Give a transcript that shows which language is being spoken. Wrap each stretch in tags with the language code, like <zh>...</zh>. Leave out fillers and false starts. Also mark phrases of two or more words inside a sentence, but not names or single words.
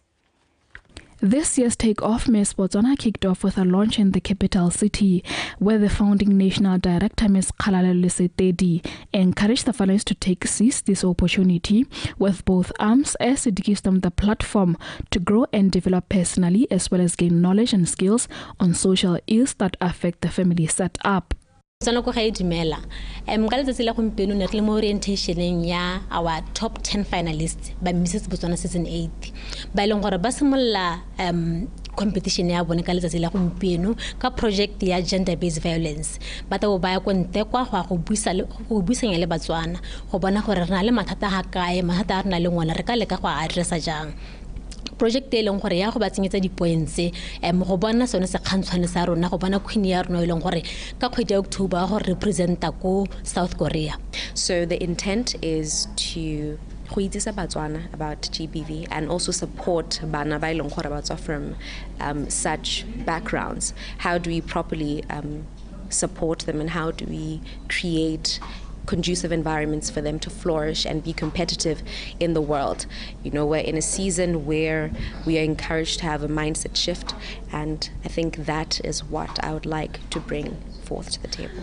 <en>This year's Take-Off Miss Botswana kicked off with a launch in the capital city, where the founding national director, Ms. Kgalale Lesetedi, encouraged the finalists to seize this opportunity with both arms, as it gives them the platform to grow and develop personally, as well as gain knowledge and skills on social ills that affect the family setup.</en> <tn>Sana ko ga dumela ka letsatsi la gompieno ne re le mo orientationeng ya</tn> <en>our top 10 finalists</en> <tn>ba Mrs. Botswana season 8 ba ileng gore ba simolla competition ya bone ka letsatsi la gompieno ka project ya</tn> <en>gender based violence</en> <tn>ba tla ba ya go nte kwa go buisanya le Batswana go bona gore re na le mathata ga kae mathata a re na le ngwana re ka leka go addressa jang. Project e leng gore ya go ba tsenyetsa di points go bona sone se kgantshwane sa rona go bona queen ya rona e leng gore ka kgwedi ya October go representa ko South Korea.</tn> <en>So the intent is to go</en> <tn>itsisa Batswana</tn> <en>about GBV and also support</en> <tn>bana ba ileng gore ba tswa</tn> <en>from such backgrounds. How do we properly support them and how do we create conducive environments for them to flourish and be competitive in the world. You know, we're in a season where we are encouraged to have a mindset shift, and I think that is what I would like to bring forth to the table.</en>